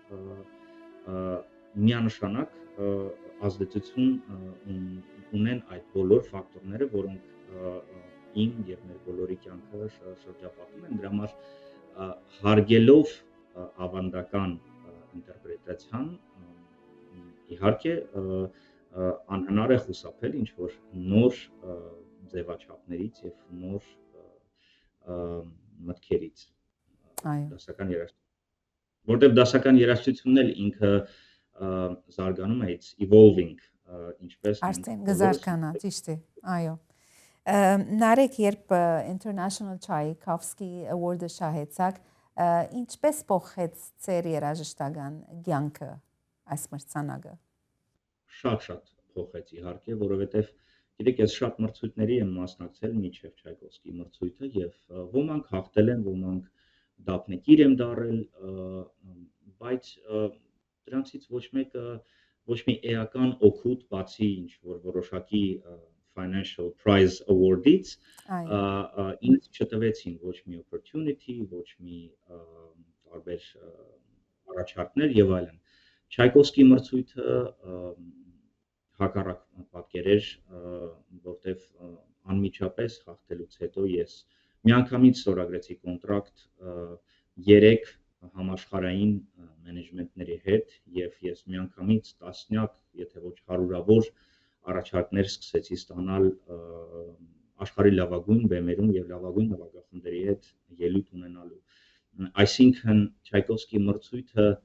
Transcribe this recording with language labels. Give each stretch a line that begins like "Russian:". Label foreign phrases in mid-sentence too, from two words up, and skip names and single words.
Armenian: միանշանակ ազդեցություն ունեն այդ բոլոր ֆակտորները, որոնք իմ եւ մեր բոլորի կյանքը շրջապատում են, դրա համար հարգելով ավանդական ինտերպրետացիան իհարկե անհնար է խուսափել ինչ որ նոր ձևաչափներից եւ նոր մտքերից դասական երաժշտություն որտեղ դասական երաժշտությունն էլ ինքը զարգանում է,
English: it's evolving,
Armenian: ինչպես արդեն գզարկանա, ճիշտ է, այո։ Նարեկ, երբ International Tchaikovsky Award-ը շահեցաք, ինչպես փոխեց ձեր երաժշտական կյանքը այս մրցանակը։ Շատ փոխեց իհարկե, որովհետև գիտեք, ես շատ մրցույթների եմ մասնակցել մինչև Չայկովսկի մրցույթը եւ ոմանք հաղթել են, ոմանք դափնեկիր եմ դարել, բայց դրանցից ոչ մեկը ոչ մի էական օգուտ բացի ինչ որ որոշակի
English: financial prize award-
Armenian: ից ինձ չտվեցին ոչ մի opportunity, ոչ մի տարբեր առաջարկներ եւ այլն։ Չայկովսկի մրցույթը հակառակ պատկեր էր, որտեվ անմիջապես հաղթելուց հետո ես միանգամից ստորագրեցի կոնտրակտ 3 համաշխարհային մենեջմենտների հետ եւ ես միանգամից տասնյակ, եթե ոչ հարյուրավոր առաջարկներ սկսեցի ստանալ աշխարհի լավագույն բեմերում եւ լավագույն նվագախմբերի հետ ելույթ ունենալու։ Այսինքն Չայկովսկի մրցույթը